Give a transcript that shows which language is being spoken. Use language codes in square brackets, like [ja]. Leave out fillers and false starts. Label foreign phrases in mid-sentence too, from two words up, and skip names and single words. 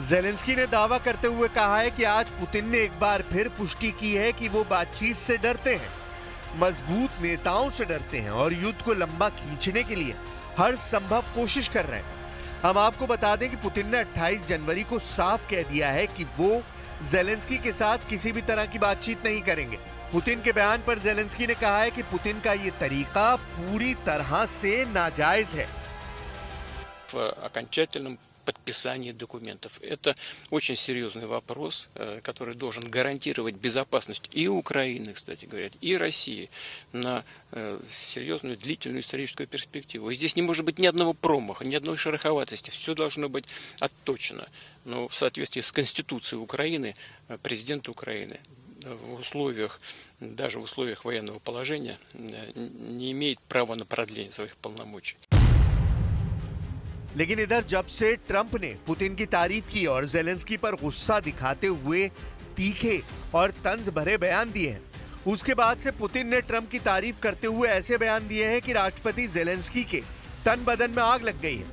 [hi] जेलेंस्की ने दावा करते हुए कहा है कि आज पुतिन ने एक बार फिर पुष्टि की है कि वो बातचीत से डरते हैं, मजबूत नेताओं से डरते हैं और युद्ध को लंबा खींचने के लिए हर संभव कोशिश कर रहे हैं। हम आपको बता दें कि पुतिन ने 28 जनवरी को साफ कह दिया है कि वो जेलेंस्की के साथ किसी भी तरह की बातचीत नहीं करेंगे। पुतिन के बयान पर जेलेंस्की ने कहा है कि पुतिन का ये तरीका पूरी तरह से नाजायज है। [ru] В окончательном подписании документов. Это очень серьезный вопрос, который должен гарантировать безопасность и Украины, кстати говоря, и России на серьезную длительную историческую перспективу. И здесь не может быть ни одного промаха, ни одной шероховатости. Все должно быть отточено. Но в соответствии с Конституцией Украины, президент Украины в условиях, даже в условиях военного положения, не имеет права на продление своих полномочий. [hi] लेकिन इधर जब से ट्रंप ने पुतिन की तारीफ की और जेलेंस्की पर गुस्सा दिखाते हुए तीखे और तंज भरे बयान दिए हैं, उसके बाद से पुतिन ने ट्रंप की तारीफ करते हुए ऐसे बयान दिए हैं कि राष्ट्रपति जेलेंस्की के तन बदन में आग लग गई है।